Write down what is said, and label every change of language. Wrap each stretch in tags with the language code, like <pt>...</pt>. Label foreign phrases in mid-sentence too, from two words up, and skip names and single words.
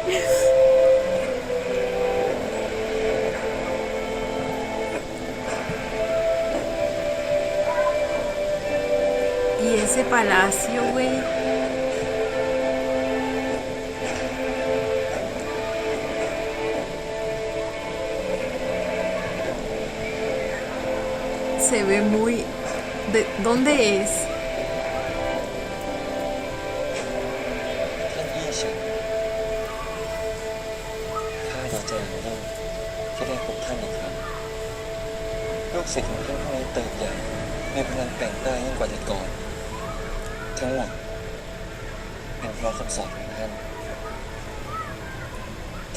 <es>Y ese palacio, güey. Se ve muy... ¿Dónde es?</es> <th>ท่านพี่ฉันข้าดีใจอย่างยิ่งที่ได้พบท่านอีกครั้งลูกศิษย์ของท่านผู้นี้เติบใหญ่มีพลังแกร่งกล้ายิ่งกว่าแต่ก่อนทั้งหมดเป็นเพราะคำสอนของท่าน</th>